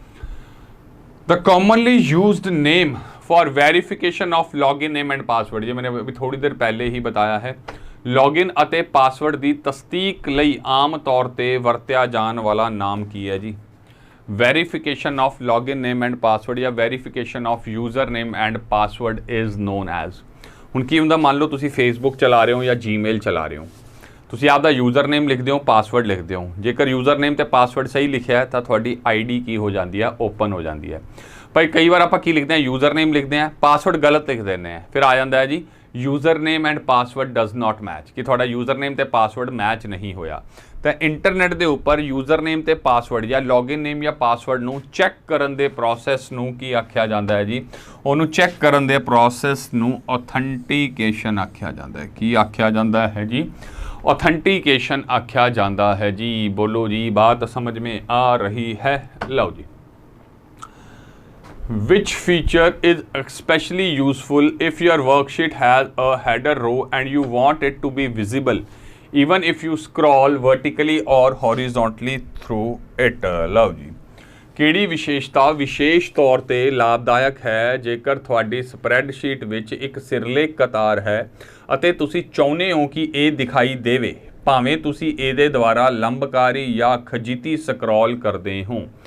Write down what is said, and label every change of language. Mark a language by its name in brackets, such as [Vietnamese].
[English] the commonly used name for verification of login name and password, [Hindi] ये मैंने अभी थोड़ी देर पहले ही बताया है। [Punjabi] लॉगिन ਅਤੇ ਪਾਸਵਰਡ ਦੀ ਤਸਦੀਕ ਲਈ ਆਮ ਤੌਰ ਤੇ ਵਰਤਿਆ ਜਾਣ ਵਾਲਾ ਨਾਮ ਕੀ ਹੈ ਜੀ? [English] Verification of login name and password ਜਾਂ verification of user name and password is known as. [Punjabi] ਹੁਣ ਕੀ ਹੁੰਦਾ, ਮੰਨ ਲਓ ਤੁਸੀਂ ਫੇਸਬੁੱਕ ਚਲਾ ਰਹੇ ਹੋ ਜਾਂ ਜੀਮੇਲ ਚਲਾ ਰਹੇ ਹੋ, ਤੁਸੀਂ ਆਪਦਾ ਯੂਜ਼ਰ ਨੇਮ ਲਿਖਦੇ ਹੋ, ਪਾਸਵਰਡ ਲਿਖਦੇ ਹੋ। ਜੇਕਰ ਯੂਜ਼ਰ ਨੇਮ ਤੇ ਪਾਸਵਰਡ ਸਹੀ ਲਿਖਿਆ ਹੈ ਤਾਂ ਤੁਹਾਡੀ ID ਕੀ ਹੋ ਜਾਂਦੀ ਹੈ? ਓਪਨ ਹੋ ਜਾਂਦੀ ਹੈ। ਭਾਈ ਕਈ ਵਾਰ ਆਪਾਂ ਕੀ ਲਿਖਦੇ ਹਾਂ? ਯੂਜ਼ਰ ਨੇਮ ਲਿਖਦੇ ਹਾਂ, ਪਾਸਵਰਡ ਗਲਤ ਲਿਖ ਦਿੰਦੇ ਹਾਂ, ਫਿਰ ਆ ਜਾਂਦਾ ਹੈ ਜੀ [English] user name and password does not match, [Punjabi] ਕਿ ਤੁਹਾਡਾ ਯੂਜ਼ਰ ਨੇਮ ਤੇ ਪਾਸਵਰਡ ਮੈਚ ਨਹੀਂ ਹੋਇਆ। ਤਾਂ ਇੰਟਰਨੈਟ ਦੇ ਉੱਪਰ ਯੂਜ਼ਰ ਨੇਮ ਤੇ ਪਾਸਵਰਡ ਜਾਂ ਲੌਗਇਨ ਨੇਮ ਜਾਂ ਪਾਸਵਰਡ ਨੂੰ ਚੈੱਕ ਕਰਨ ਦੇ ਪ੍ਰੋਸੈਸ ਨੂੰ ਕੀ ਆਖਿਆ ਜਾਂਦਾ ਹੈ ਜੀ? ਉਹਨੂੰ ਚੈੱਕ ਕਰਨ ਦੇ ਪ੍ਰੋਸੈਸ ਨੂੰ ਔਥੈਂਟੀਕੇਸ਼ਨ ਆਖਿਆ ਜਾਂਦਾ ਹੈ। ਕੀ ਆਖਿਆ ਜਾਂਦਾ ਹੈ ਜੀ? [Hindi] ऑथेंटिकेशन आख्या जाता है जी। बोलो जी, बात समझ में आ रही है? लो जी। [English] Which feature is especially useful if your worksheet has a header row and you want it to be visible even if you scroll vertically or horizontally through it? [Hindi] लो जी। [Punjabi] ਕਿਹੜੀ ਵਿਸ਼ੇਸ਼ਤਾ ਵਿਸ਼ੇਸ਼ ਤੌਰ ਤੇ ਲਾਭਦਾਇਕ ਹੈ ਜੇਕਰ ਤੁਹਾਡੀ ਸਪਰੈਡਸ਼ੀਟ ਵਿੱਚ ਇੱਕ ਸਿਰਲੇਖ ਕਤਾਰ ਹੈ ਅਤੇ ਤੁਸੀਂ ਚਾਹੁੰਦੇ ਹੋ ਕਿ ਇਹ ਦਿਖਾਈ ਦੇਵੇ, ਭਾਵੇਂ ਤੁਸੀਂ ਇਹਦੇ ਦੁਆਰਾ ਲੰਬਕਾਰੀ ਜਾਂ ਖਜੀਤੀ ਸਕਰੋਲ ਕਰਦੇ ਹੋ।